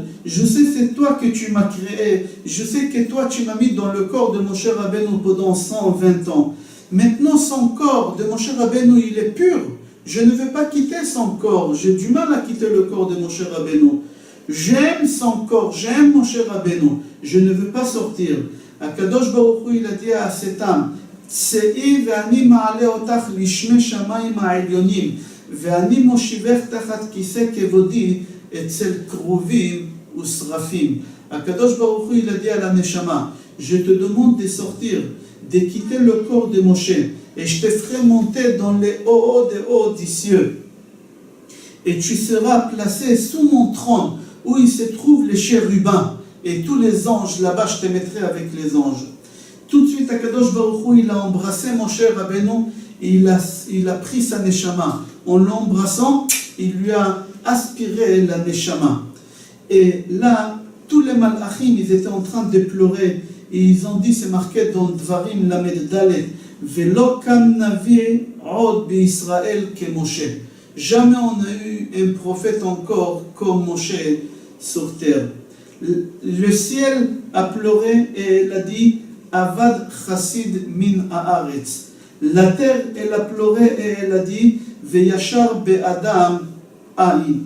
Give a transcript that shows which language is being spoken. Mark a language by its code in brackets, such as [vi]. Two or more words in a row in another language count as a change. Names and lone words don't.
[fr] Je sais c'est toi que tu m'as créé. Je sais que toi tu m'as mis dans le corps de Moshe Rabbeinu pendant 120 ans. Maintenant son corps de Moshe Rabbeinu il est pur. Je ne veux pas quitter son corps. J'ai du mal à quitter le corps de Moshe Rabbeinu. J'aime son corps, j'aime Moshe Rabbeinu. Je ne veux pas sortir. [he] הקדוש ברוך הוא [fr] il a dit à cette âme, [he] צאי ואני מעלה אותך לשמי שמים העליונים ואני מושיבך תחת כסא כבודי אצל כרובים ושרפים. הקדוש ברוך הוא, [fr] il a dit à la Neshama, je te demande de sortir, de quitter le corps de Moshe, et je te ferai monter dans les hauts des hauts des cieux. Et tu seras placé sous mon trône, où il se trouvent les chérubins, et tous les anges, là-bas je te mettrai avec les anges. Tout de suite, [he] הקדוש ברוך הוא, [fr] il a embrassé Moshe Rabbeinu, et il a pris sa Neshama. En l'embrassant, il lui a aspirer la neshama. Et là, tous les malachim, ils étaient en train de pleurer. Et ils ont dit, c'est marqué dans [he] דברים למד דלת, ולא קם נביא עוד בישראל כמשה. [fr] Jamais on a eu un prophète encore comme Moshe sur terre. Le ciel a pleuré et elle a dit, [he] אבד חסיד מן הארץ. [fr] La terre, elle a pleuré et elle a dit, [he] וישר באדם אין.